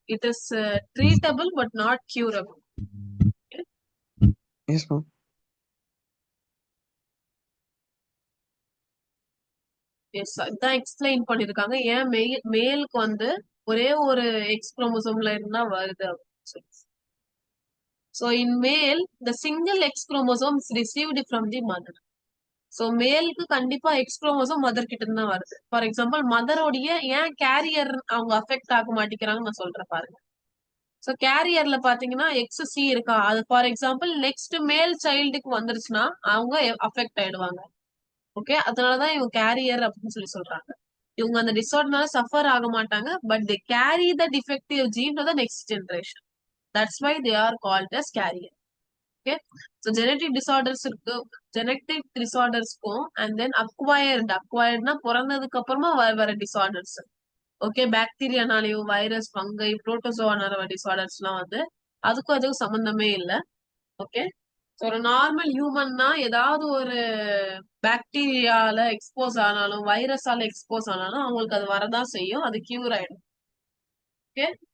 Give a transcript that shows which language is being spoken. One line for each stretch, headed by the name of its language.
English: It is treatable but not curable. Yes ma'am.
Tamil: S, இதான் explain பண்ணிருக்காங்க ஏன் மேலுக்கு வந்து ஒரே ஒரு எக்ஸ் குரோமோசோம்ல இருந்தா வருது அப்படின்னு சொல்லி.
English: So in male, the single X chromosome is received from the mother.
Tamil: So மேலுக்கு கண்டிப்பா எக்ஸ் குரோமோசோம் மதர் கிட்ட இருந்து தான் வருது. ஃபார் எக்ஸாம்பிள் மதரோடைய ஏன் கேரியர் அவங்க அஃபெக்ட் ஆக மாட்டேங்கிறாங்கன்னு நான் சொல்றேன் பாருங்க. சோ கேரியர்ல பாத்தீங்கன்னா எக்ஸ் சி இருக்கா, அது ஃபார் எக்ஸாம்பிள் நெக்ஸ்ட் மேல் சைல்டுக்கு வந்துருச்சுன்னா அவங்க அஃபெக்ட் ஆயிடுவாங்க. ஓகே, அதனாலதான் இவங்க கேரியர் அப்படின்னு சொல்லி சொல்றாங்க. இவங்க அந்த டிசார்டர்னால சஃபர் ஆக மாட்டாங்க,
English: But they carry the defective gene to the next generation. That's why they are called as carrier. Okay. So genetic disorders இருக்கு. Genetic disorders-க்கும் and then acquiredனா
Tamil: பிறந்ததுக்கு அப்புறமா வர
English: disorders.
Tamil: ஓகே, பாக்டீரியானாலயும் வைரஸ், ஃபங்கை, புரோட்டோசோவானால வர டிசார்டர்ஸ்லாம் வந்து அதுக்கும் சம்பந்தமே இல்லை. ஓகே. ஒரு நார்மல் ஹியூமன்னா ஏதாவது ஒரு பாக்டீரியால எக்ஸ்போஸ் ஆனாலும் வைரஸால எக்ஸ்போஸ் ஆனாலும் அவங்களுக்கு அது வரதான் செய்யும். அது கியூர் ஆயிடும். ஓகே.